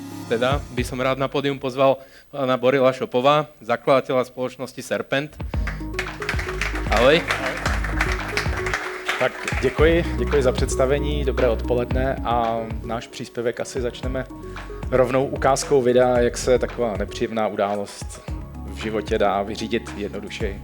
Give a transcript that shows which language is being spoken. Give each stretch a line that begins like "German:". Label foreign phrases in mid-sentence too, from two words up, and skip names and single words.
Slovak: teda by som rád na pódium pozval pána Borila Šopova, zakladateľa spoločnosti Serpent.
Czech: Ahoj. Tak děkuji za představení, dobré odpoledne a náš příspěvek asi začneme rovnou ukázkou videa, jak se taková nepříjemná událost v životě dá vyřídit jednodušeji.